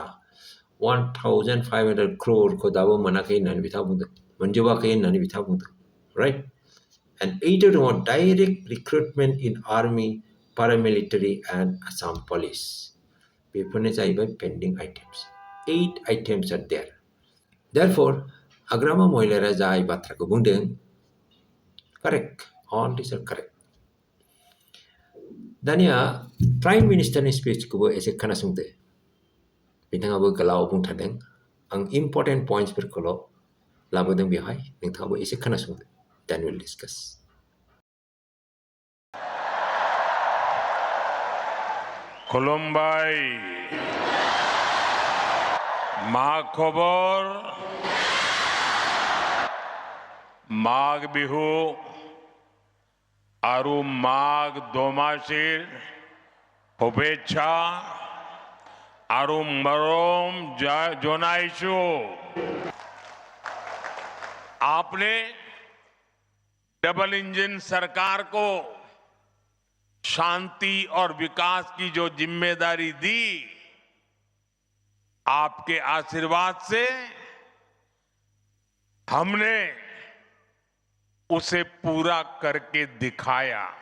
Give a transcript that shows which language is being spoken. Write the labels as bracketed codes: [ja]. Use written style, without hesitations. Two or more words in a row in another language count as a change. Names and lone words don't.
[brx] 1,500 crore को दाबो मोनाखै होननानै बिथाङा बुंदों, मोनजोबाखै होननानै बिथाङा बुंदों, [en] right? And 8 दङ direct recruitment in army, paramilitary and Assam police. [brx] बेफोरनो जाहैबाय [en] pending items. 8 items are there. [brx] Therefore, Hagrama Mohilary जाय बाथ्राखौ बुंदों, [en] correct. All these are correct. [brx] दानिया [en] prime ministerनि [brx] स्पिचखौबो एसे खोनासंदो। बिथाङाबो गोलाव बुंथारदों, आं [en] important pointsफोरखौल' [brx] लाबोदों बेवहाय, नोंथाङाबो एसे खोनासंदो। [en] Then we'll discuss. [brx] खुलुमबाय, मा खबर? [as] माघ बिहु আৰু মাঘ দোমাসীৰ শুভেচ্ছা আৰু মৰম জনাইছো। [hi] आपने डबल इंजन सरकार को शांति और विकास की जो जिम्मेदारी दी, आपके आशीर्वाद से हमने उसे पूरा करके दिखाया।